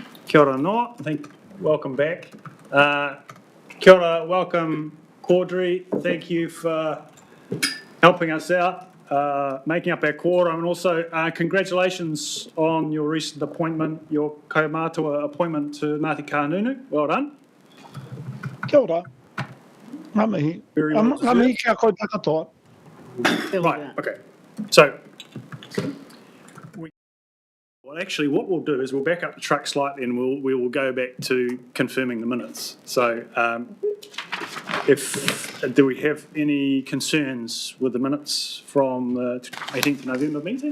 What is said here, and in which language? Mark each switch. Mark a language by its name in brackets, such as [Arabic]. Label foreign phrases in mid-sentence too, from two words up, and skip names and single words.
[Māori] Kia ora noa, [English] welcome back. [Māori] Kia ora, [English] welcome Caudry, thank you for helping us out, making up our quorum, and also congratulations on your recent appointment, your kaumātua appointment to Ngāti Kahungunu. Well done. [Māori] Kia ora. Ngā mihi. [English] Very well [Māori] Ngā mihi kia koe takatoa. [English] Right, okay. So, well, actually, what we'll do is we'll back up the truck slightly and we will go back to confirming the minutes. So, do we have any concerns with the minutes from the 18th of November meeting?